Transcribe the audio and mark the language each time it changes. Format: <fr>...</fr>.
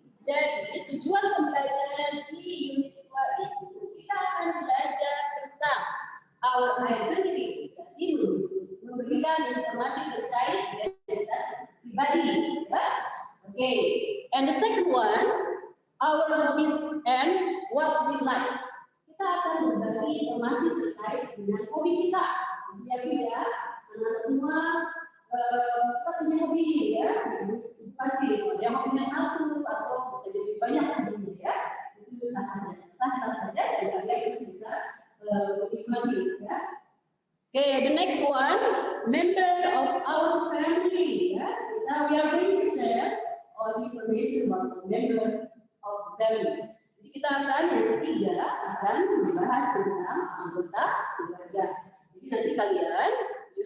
<id>Jadi tujuan pembelajaran di unit 2 itu kita akan belajar tentang</id> <en>our identity.</en> <id>Jadi memberikan informasi terkait identitas pribadi. Okay.</id> <en>And the second one, our hobbies and what we like.</en> <id>Kita akan berbagi informasi terkait dengan hobi kita. Beda-beda, anak semua kita punya hobi ya. Pasti yang hobinya satu atau bisa jadi banyak hobinya ya. Itu sah saja dan kalian itu bisa menikmati ya.</id> <en>Okay, the next one, member of our family ya. We are going to share all the information about the member of family.</en> <id>Jadi kita akan yang ketiga akan membahas tentang anggota keluarga. Jadi nanti kalian you</id>